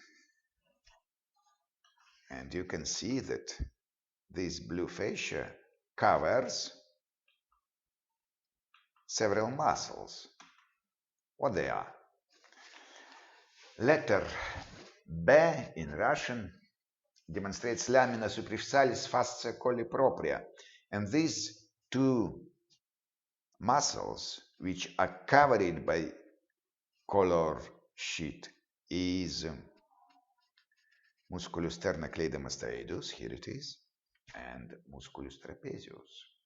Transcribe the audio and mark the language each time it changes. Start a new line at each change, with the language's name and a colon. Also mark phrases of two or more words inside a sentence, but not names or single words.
English: And you can see that this blue fascia covers several muscles. What they are? Letter B in Russian demonstrates
Latin: lamina superficialis fascia colli propria.
English: And these two muscles, which are covered by color sheet, is
Latin: musculus sternocleidomastoidus,
English: here it is, and
Latin: musculus trapezius.